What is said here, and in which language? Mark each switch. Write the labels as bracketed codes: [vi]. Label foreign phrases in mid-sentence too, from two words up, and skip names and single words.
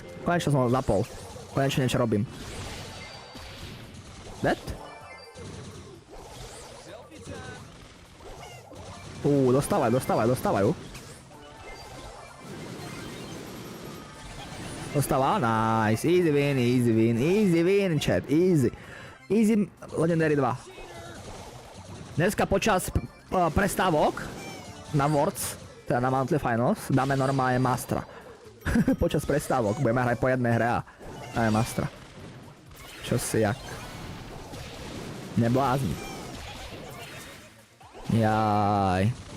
[sk] Konečne som ho zapol. Konečne niečo robím. Dead? Dostávajú. Dostáva, [en] nice, easy win, chat, easy Legendary 2. [sk] Dneska počas prestávok na Worlds, teda na Monthly Finals, dáme normálne Mastra. Počas prestávok, budeme hrať po jednej hre a dáme Mastra. Čo si jak? Neblázni. Jaj.